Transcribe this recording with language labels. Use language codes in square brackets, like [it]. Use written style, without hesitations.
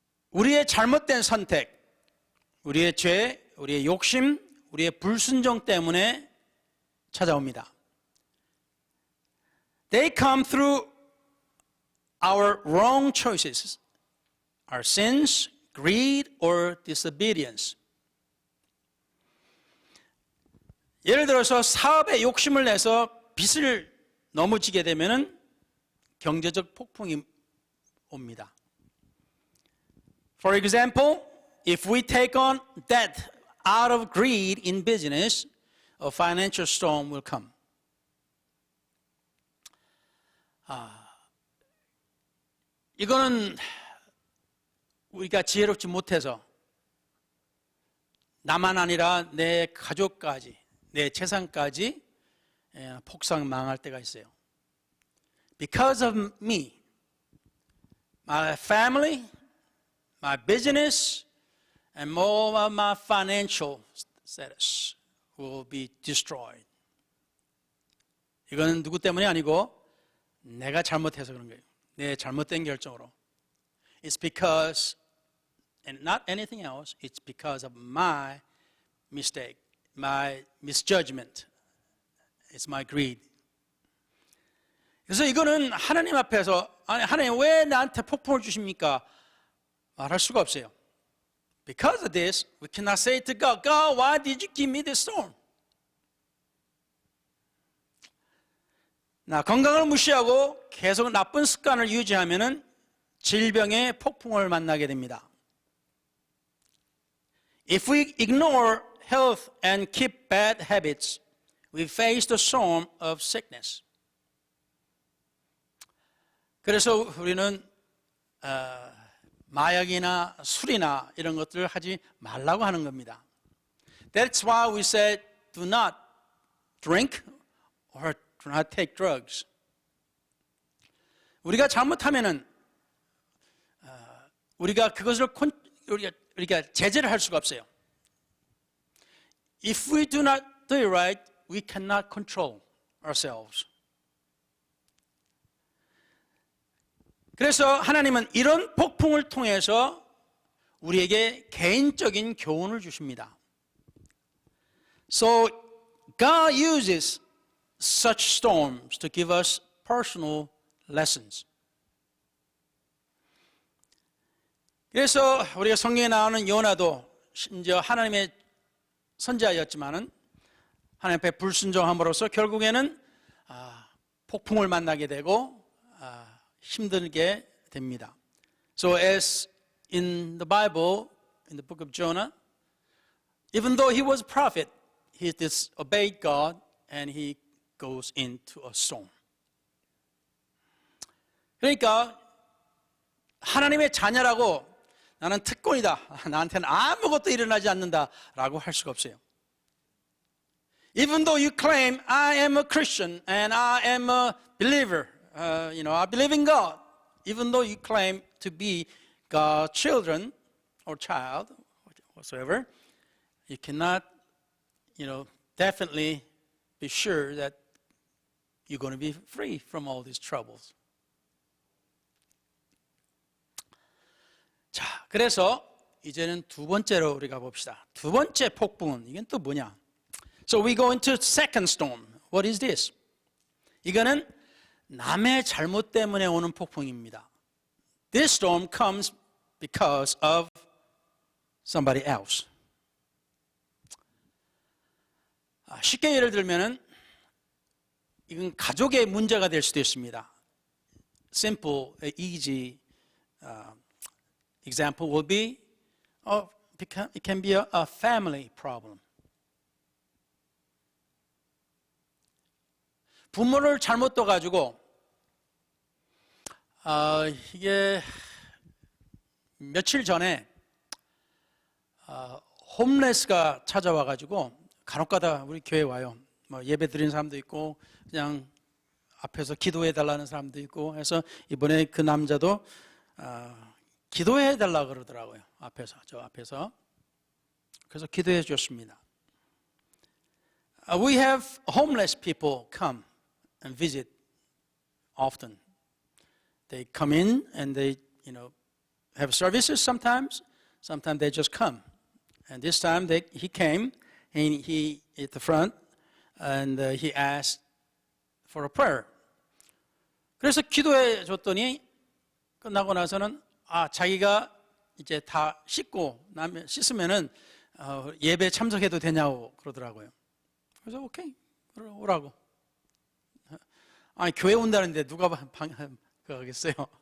[ko] 우리의 잘못된 선택, 우리의 죄, 우리의 욕심, 우리의 불순종 때문에 찾아옵니다. [en] They come through our wrong choices, our sins, greed, or disobedience. [ko] 예를 들어서 사업에 욕심을 내서 빚을 너무 지게 되면 경제적 폭풍이 옵니다. [en] For example, if we take on debt out of greed in business, a financial storm will come. [ko] 이거는 우리가 지혜롭지 못해서 나만 아니라 내 가족까지, 내 재산까지 폭삭 망할 때가 있어요. [en] Because of me, my family, my business, and more of my financial status will be destroyed. [ko] 이거는 누구 때문이 아니고 내가 잘못해서 그런 거예요. 내 잘못된 결정으로. [en] It's because, and not anything else, it's because of my mistake, my misjudgment. It's my greed. [ko] 그래서 이거는 하나님 앞에서, 아니, 하나님 왜 나한테 폭풍을 주십니까? 말할 수가 없어요. [en] Because of this, we cannot say to God, God, why did you give me this storm? [ko] 건강을 무시하고 계속 나쁜 습관을 유지하면은 질병의 폭풍을 만나게 됩니다. [en] If we ignore health and keep bad habits, we face the storm of sickness. [ko] 그래서 우리는 마약이나 술이나 이런 것들을 하지 말라고 하는 겁니다. [en] That's why we said do not drink or do not take drugs. [ko] 우리가 잘못하면은 우리가 그것을 우리가 제재를 할 수가 없어요. [en] If we do not do it right, we cannot control ourselves. [ko] 그래서 하나님은 이런 폭풍을 통해서 우리에게 개인적인 교훈을 주십니다. [en] So God uses such storms to give us personal lessons. [ko] 그래서 우리가 성경에 나오는 요나도 심지어 하나님의 선지자였지만은 하나님 앞에 불순종함으로써 결국에는 폭풍을 만나게 되고 힘들게 됩니다. [en] So as in the Bible, in the book of Jonah, even though he was a prophet, he disobeyed God and he goes into a storm. [ko] 그러니까 하나님의 자녀라고 나는 특권이다. 나한테는 아무것도 일어나지 않는다라고 할 수가 없어요. [en] Even though you claim I am a Christian and I am a believer, I believe in God. Even though you claim to be God's children or child, whatsoever, you cannot, definitely be sure that you're going to be free from all these troubles. [ko] 자, 그래서 이제는 두 번째로 우리가 봅시다. 두 번째 폭풍은 이건 또 뭐냐? [en] So we go into second storm. What is this? [ko] 이거는 남의 잘못 때문에 오는 폭풍입니다. [en] This storm comes because of somebody else. [ko] 쉽게 예를 들면은 이건 가족의 문제가 될 수도 있습니다. [en] Simple, easy example will be, it can be a family problem. [ko] 부모를 잘못 둬가지고 이게 며칠 전에 홈레스가 찾아와가지고 간혹가다 우리 교회 와요. 뭐 예배 드리는 사람도 있고 그냥 앞에서 기도해 달라는 사람도 있고 해서 이번에 그 남자도 기도해 달라 그러더라고요. 저 앞에서. 그래서 기도해 줬습니다. [en] We have homeless people come and visit often. They come in and they, have services sometimes. Sometimes they just come. And this time he came and he at the front and he asked for a prayer. [ko] 그래서 기도해 줬더니 끝나고 나서는 자기가 이제 다 씻으면은 예배 참석해도 되냐고 그러더라고요. 그래서 오케이 오라고. 교회 온다는데 누가 그러겠어요.